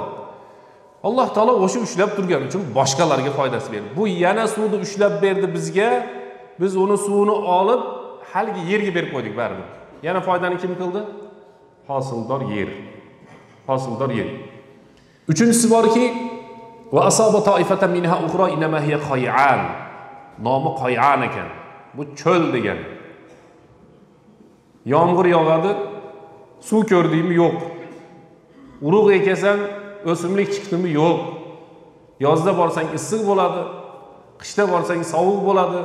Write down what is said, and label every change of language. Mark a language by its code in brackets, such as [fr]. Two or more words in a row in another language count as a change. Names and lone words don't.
[uz] Alloh taolo o'sha ushlab turgani uchun boshqalarga foydasi berdi. Bu yana suvni ushlab berdi bizga. Biz uni suvni olib haligi yerga berib qo'ydik baribir. Yana foydani kim qildi? Hosildor yer. Hosildor yer. Uchinchisi borki, [ar] وَأَصَابَ طَائِفَةً مِنْهَا أُخْرَى إِنَّمَا هِيَ قِيعَانٌ. [uz] Nomi qay'an ekan. Bu cho'l degani. Yomg'ir yog'adi, suv ko'rdingmi? Yo'q. Urug' ekasan, o'simlik chiqdimi? Yo'q. Yozda borsang issiq bo'ladi, qishda borsang sovuq bo'ladi.